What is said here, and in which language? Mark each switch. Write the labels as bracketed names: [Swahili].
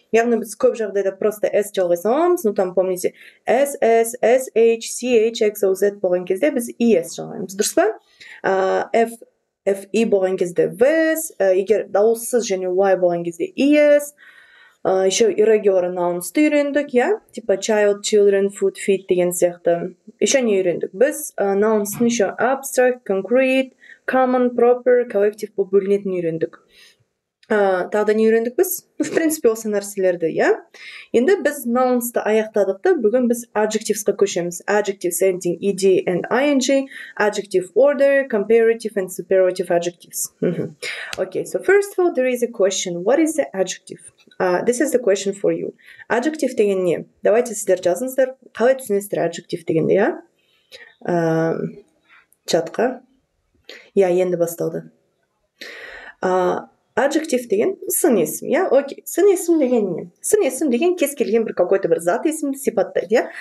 [Kazakh] Яғни біз көп жағдайда [Russian] просто [Kazakh] s жалғай саламыз, [Russian] там помните, [Kazakh] s, sh, ch, x, o, z болған кезде біз es жалғаймыз, дұрыс па? f, e болған кезде vs, егер дауыссыз және y болған кезде es. [Russian] Еще [Kazakh] irregular nouns-ты үйрендік, иә? [Russian] Типа [English] child, children, food, feed [Kazakh] деген сияқты. [Russian] Еще не [Kazakh] үйрендік. Біз nouns-ны [Russian] еще [English] abstract, concrete, common, proper, collective [Kazakh] болып бөлінетін үйрендік. Тағы да не үйрендік біз? [Russian] В принципе, [Kazakh] осы нәрселерді, иә? Енді біз nouns-ты аяқтадық та, бүгін біз adjectives-қа көшеміз. [English] Adjectives ending ed and ing, adjective order, comparative and superlative adjectives. Okay, so first of all, there is a question. What is the adjective? This is the question for you. [Kazakh] Adjective деген не? [Russian] Давайте [Kazakh] сіздер жазыңыздар. Қалай түсінесіздер adjective дегенде, иә? Чатқа. Иә, енді басталды. Adjective деген сын есім, иә? Окей. Сын есім деген не? Сын есім деген кез келген бір [Russian] какой-то [Kazakh] бір зат есімді сипаттайды, иә?